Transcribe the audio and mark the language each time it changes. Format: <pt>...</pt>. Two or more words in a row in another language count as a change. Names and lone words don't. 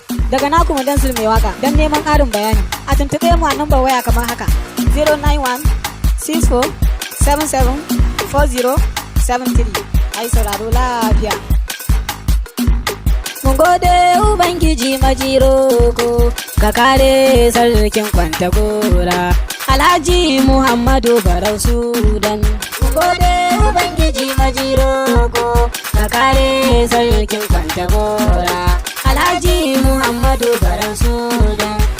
<ha>Daga naku Mudansil mai waka, don neman ƙarin bayani, a tuntuɓe mu a nambar waya kamar haka,</ha> <en>zero nine one six four seven seven four zero seven three.</en> <ha>Ai sauraro lafiya. Mun gode Ubangiji Majiroko, ka kare sarkin Kwantagora, Alhaji Muhammadu Barau Sudan. Mun gode Ubangiji Majiroko, ka kare sarkin Kwantagora, Alhaji Muhammadu Barau Sudan.</ha>